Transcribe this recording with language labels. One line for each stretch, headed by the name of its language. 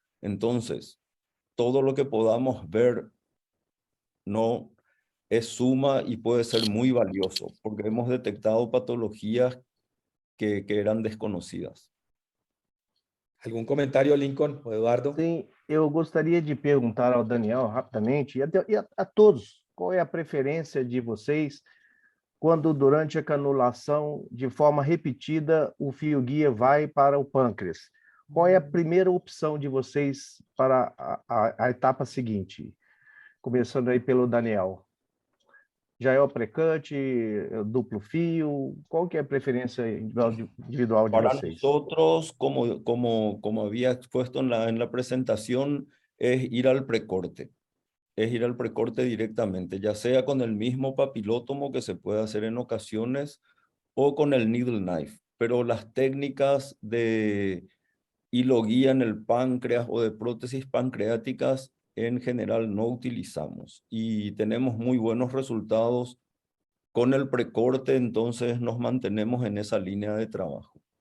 Spanish: Entonces, todo lo que podamos ver no es suma y puede ser muy valioso, porque hemos detectado patologías que eran desconocidas. ¿Algún comentario, Lincoln o Eduardo?
Portuguese: Sim, eu gostaria de perguntar ao Daniel rapidamente e a todos, qual é a preferência de vocês quando durante a canulação, de forma repetida, o fio-guia vai para o pâncreas? Qual é a primeira opção de vocês para a etapa seguinte? Começando aí pelo Daniel. Já é o precante, duplo fio? Qual que é a preferência individual de
Spanish: Para
Portuguese: vocês?
Spanish: nosotros, como había expuesto en la presentación, es ir al precorte. Es ir al precorte directamente, ya sea con el mismo papilótomo que se puede hacer en ocasiones o con el needle knife. Pero las técnicas de hilo guía en el páncreas o de prótesis pancreáticas en general no utilizamos y tenemos muy buenos resultados con el precorte, entonces nos mantenemos en esa línea de trabajo.